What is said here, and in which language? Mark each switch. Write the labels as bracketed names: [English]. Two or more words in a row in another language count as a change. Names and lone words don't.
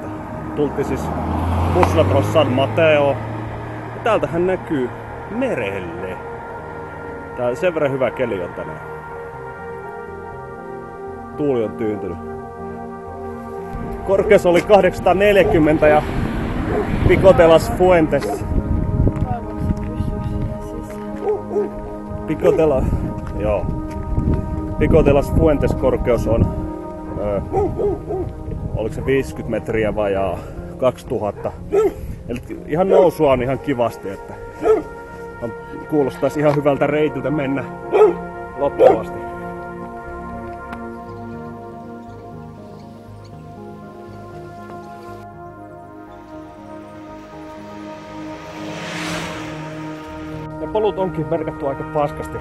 [Finnish] Tultiin siis bussilla tuossa San Mateo. Ja täältähän näkyy merelle. Tää sen verran hyvä keli on tänään. Tuuli on tyyntynyt. Korkeus oli 840 ja Pico de las Fuentes. Pico de las Fuentes korkeus on oliko se 50 metriä vajaa 2000. Eli ihan nousua on ihan kivasti, että kuulostaisi ihan hyvältä reitiltä mennä loppuun asti. Ne polut onkin merkattu aika paskasti.